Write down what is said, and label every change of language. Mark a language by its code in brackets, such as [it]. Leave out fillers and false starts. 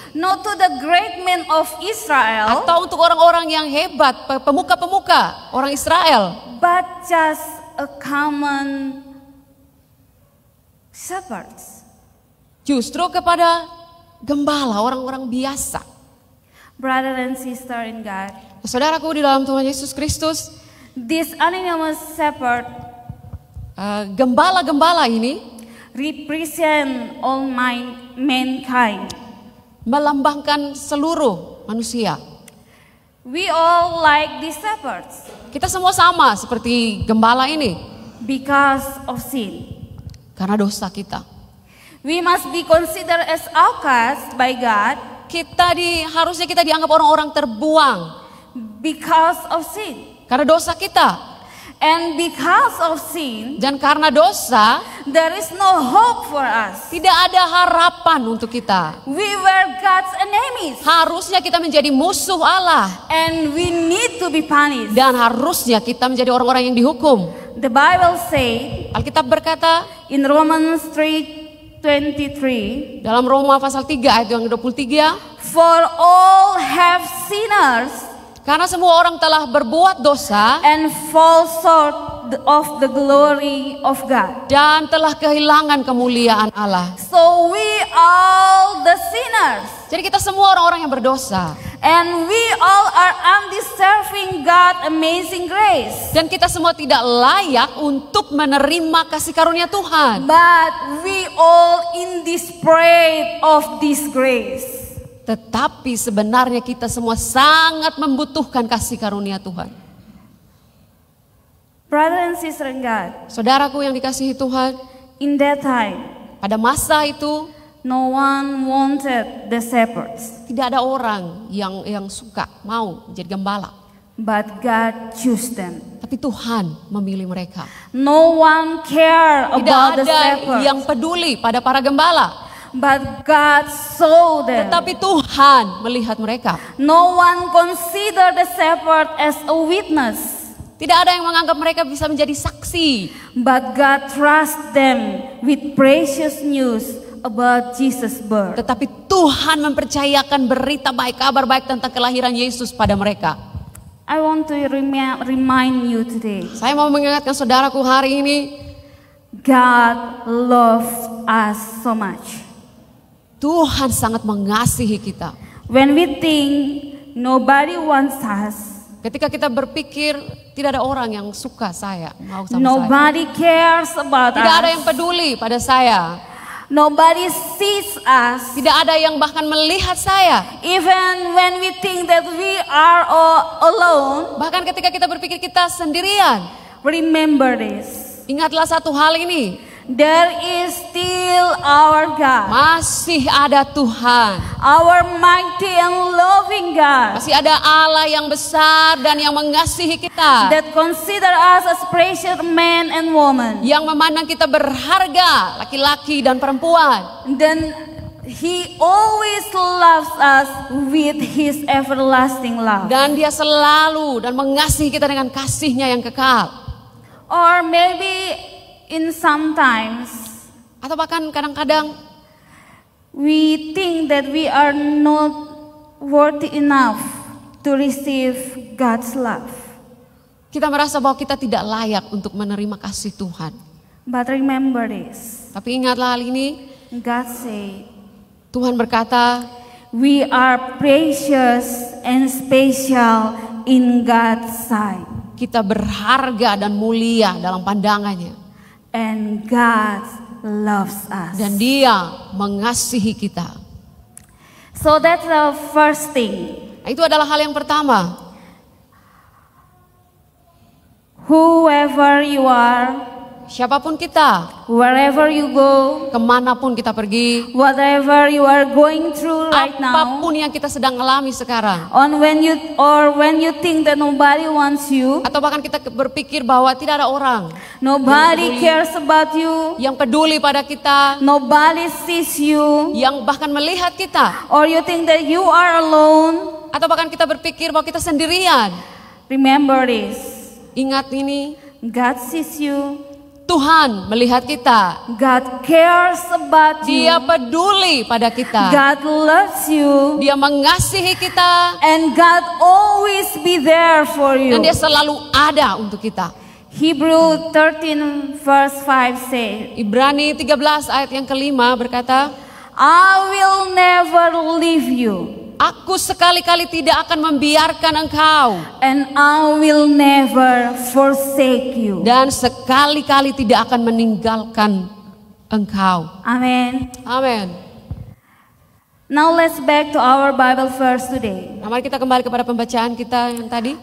[en] not to the great men of Israel, [id] atau untuk orang-orang yang hebat, pemuka-pemuka orang Israel, [en] but just a common shepherds. [id] justru kepada gembala, orang-orang biasa. [en] Brother and sister in God, [id] Saudaraku di dalam Tuhan Yesus Kristus, [en] this anonymous shepherd [id] gembala-gembala ini [en] represent all mankind. [id] melambangkan seluruh manusia. [en] We all like these shepherds [id] Kita semua sama seperti gembala ini [en] because of sin. [id] karena dosa kita. [en] We must be considered as outcasts by God [id] Harusnya kita dianggap orang-orang terbuang [en] because of sin. [id] karena dosa kita. [en] And because of sin, [id] Dan karena dosa, [en] there is no hope for us. [id] tidak ada harapan untuk kita. [en] We were God's enemies [id] Harusnya kita menjadi musuh Allah. [en] and we need to be punished. [id] Dan harusnya kita menjadi orang-orang yang dihukum. [en] The Bible says [id] Alkitab berkata [en] in Romans 3:23, [id] dalam Roma pasal 3 ayat yang 23, [en] for all have sinners [id] karena semua orang telah berbuat dosa [en] and fall short of the glory of God. [id] dan telah kehilangan kemuliaan Allah. [en] So we all the sinners, [id] Jadi kita semua orang-orang yang berdosa. [en] and we all are undeserving God amazing grace. [id] Dan kita semua tidak layak untuk menerima kasih karunia Tuhan. [en] But we all in desperate of this grace. [id] Tetapi sebenarnya kita semua sangat membutuhkan kasih karunia Tuhan. [en] Brother and sister in God, [id] Saudaraku yang dikasihi Tuhan, [en] in that time, [id] pada masa itu [en] no one wanted the shepherds, [id] tidak ada orang yang suka mau menjadi gembala. [en] but God chose them. [id] Tapi Tuhan memilih mereka. [en] No one cared [id] Tidak [en] about the [id] ada [en] shepherds, [id] yang peduli pada para gembala. [en] but God saw them. [id] Tetapi Tuhan melihat mereka. [en] No one considered the shepherd as a witness, [id] Tidak ada yang menganggap mereka bisa menjadi saksi. [en] but God trusted them with precious news about Jesus' birth. [id] Tetapi Tuhan mempercayakan berita baik, kabar baik tentang kelahiran Yesus pada mereka. [en] I want to remind you today, [id] Saya mau mengingatkan saudaraku hari ini, [en] God loves us so much. [id] Tuhan sangat mengasihi kita. [en] When we think nobody wants us, [id] Ketika kita berpikir tidak ada orang yang suka saya, mau sama saya. [en] nobody cares about [id] Tidak ada yang [en] us, [id] peduli pada saya. [en] nobody sees us, [id] Tidak ada yang bahkan melihat saya. [en] even when we think that we are all alone, [id] Bahkan ketika kita berpikir kita sendirian. [en] remember this. [id] Ingatlah satu hal ini. [en] There is still our God, [id] Masih ada Tuhan. [en] our mighty and loving God, [id] Masih ada Allah yang besar dan yang mengasihi kita. [en] that consider us as precious men and women. [id] Yang memandang kita berharga, laki-laki dan perempuan. [en] Then He always loves us with His everlasting love. [id] Dan Dia selalu dan mengasihi kita dengan kasih-Nya yang kekal. [en] Or maybe in sometimes [id] Atau bahkan kadang-kadang [en] we think that we are not worthy enough to receive God's love. [id] kita merasa bahwa kita tidak layak untuk menerima kasih Tuhan. [en] But remember this. [id] Tapi ingatlah hal ini, [en] God said, [id] Tuhan berkata, [en] we are precious and special in God's sight. [id] kita berharga dan mulia dalam pandangannya. [en] And God loves us. [id] Dan Dia mengasihi kita. [en] So that's the first thing. [id] Itu adalah hal yang pertama. [en] Whoever you are, [id] Siapapun kita, [en] wherever you go, [id] kemanapun kita pergi, [en] whatever you are going through right now, [id] apapun yang kita sedang alami sekarang, [en] when you think that nobody wants you, [id] atau bahkan kita berpikir bahwa tidak ada orang [en] nobody cares about you, [id] yang peduli pada kita, [en] nobody sees you, [id] yang bahkan melihat kita, [en] or you think that you are alone, [id] atau bahkan kita berpikir bahwa kita sendirian. [en] remember this. [id] Ingat ini, [en] God sees you. [id] Tuhan melihat kita. [en] God cares about you. [id] Dia peduli pada kita. [en] God loves you. [id] Dia mengasihi kita. [en] And God always be there for you. [id] Dan Dia selalu ada untuk kita. [en] Hebrew 13 verse 5 say, [id] Ibrani 13 ayat yang kelima berkata, [en] I will never leave you. [id] Aku sekali-kali tidak akan membiarkan engkau. [en] And I will never forsake you. [id] Dan sekali-kali tidak akan meninggalkan engkau. [en] Amen. [id] Amin. [en] Now let's back to our Bible verse today. [id] Nah, mari kita kembali kepada pembacaan kita yang tadi.